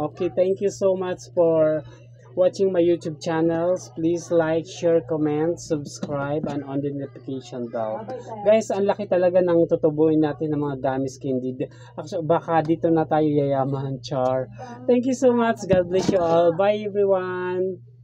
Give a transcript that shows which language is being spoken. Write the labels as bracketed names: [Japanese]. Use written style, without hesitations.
[English] Okay, thank you so much for watching my YouTube channels. Please like, share, comment, subscribe, and on the notification bell. [Filipino] Guys, ang laki talaga ng tutubuin natin ng mga gummies candy. Actually, baka dito na tayo yayaman, char. [English] Thank you so much. God bless you all. Bye everyone.